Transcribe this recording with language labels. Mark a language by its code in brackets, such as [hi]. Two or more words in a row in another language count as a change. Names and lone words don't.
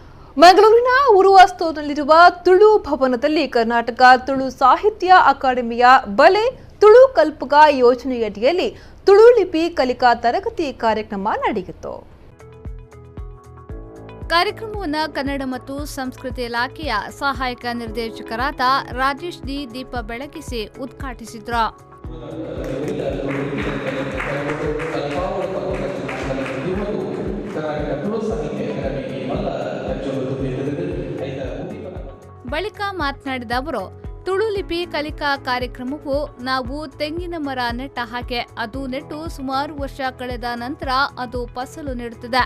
[kn] ಮಂಗಳೂರಿನ ಉರುವಾಸ್ತೋನಲ್ಲಿರುವ ತುಳು ಭವನದಲ್ಲಿ ಕರ್ನಾಟಕ ತುಳು ಸಾಹಿತ್ಯ ಅಕಾಡೆಮಿಯ ಬಲೆ ತುಳು ಕಲ್ಪಗ ಯೋಜನೆಯಡಿಯಲ್ಲಿ ತುಳು ಲಿಪಿ ಕಲಿಕಾ ತರಗತಿ ಕಾರ್ಯಕ್ರಮ ನಡೆಯಿತು. ಕಾರ್ಯಕ್ರಮವನ್ನು ಕನ್ನಡ ಮತ್ತು ಸಂಸ್ಕೃತಿ ಇಲಾಖೆಯ ಸಹಾಯಕ ನಿರ್ದೇಶಕರಾದ ರಾಜೇಶ್ ಡಿ ದೀಪ ಬೆಳಗಿಸಿ ಉದ್ಘಾಟಿಸಿದರು. ಬಳಿಕ ಮಾತನಾಡಿದ ಅವರು, ತುಳು ಲಿಪಿ ಕಲಿಕಾ ಕಾರ್ಯಕ್ರಮವು ನಾವು ತೆಂಗಿನ ಮರ ನೆಟ್ಟ ಹಾಗೆ ಅದು ನೆಟ್ಟು ಸುಮಾರು ವರ್ಷ ಕಳೆದ ನಂತರ ಅದು ಫಸಲು ನೀಡುತ್ತದೆ.